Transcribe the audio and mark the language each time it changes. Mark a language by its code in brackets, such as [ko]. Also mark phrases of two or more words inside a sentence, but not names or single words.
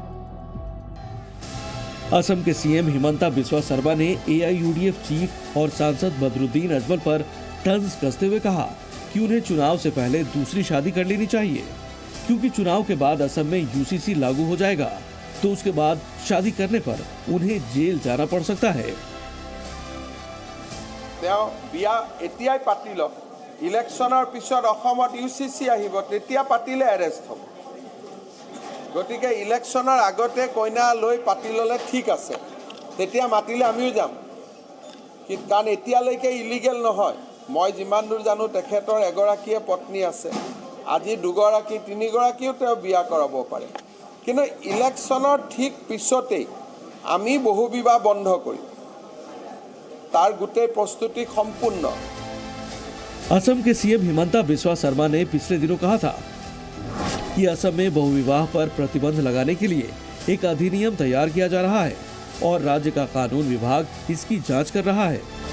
[hi] असम के सीएम हिमंता बिस्वा शर्मा ने एआईयूडीएफ चीफ और सांसद बदरुद्दीन अजमल पर तंज कसते हुए कहा कि उन्हें चुनाव से पहले दूसरी शादी कर लेनी चाहिए, क्योंकि चुनाव के बाद असम में यूसीसी लागू हो जाएगा तो उसके बाद शादी करने पर उन्हें जेल जाना पड़ सकता है। [as] এতিয়াই পাতি লওক, ইলেকশনৰ পিছত অসমত ইউচিচি আহিব, তেতিয়া পাতিলে এৰেষ্ট হ'ব। গতিকে ইলেকশনৰ আগতে কইনা লৈ পাতি ল'লে ঠিক আছে, তেতিয়া মাতিলে আমিও যাম, কাৰণ এতিয়ালৈকে ইলিগেল নহয়। মই যিমান দূৰ জানো তেখেতৰ এগৰাকীয়ে পত্নী আছে, আজি দুগৰাকী তিনিগৰাকীও তেওঁ বিয়া কৰাব পাৰে, কিন্তু ইলেকশনৰ ঠিক পিছতেই আমি বহু বিবাহ বন্ধ কৰিম, তাৰ গোটেই প্ৰস্তুতি সম্পূৰ্ণ। [hi] असम के सीएम हिमंता बिस्वा शर्मा ने पिछले दिनों कहा था कि असम में बहुविवाह पर प्रतिबंध लगाने के लिए एक अधिनियम तैयार किया जा रहा है और राज्य का कानून विभाग इसकी जांच कर रहा है।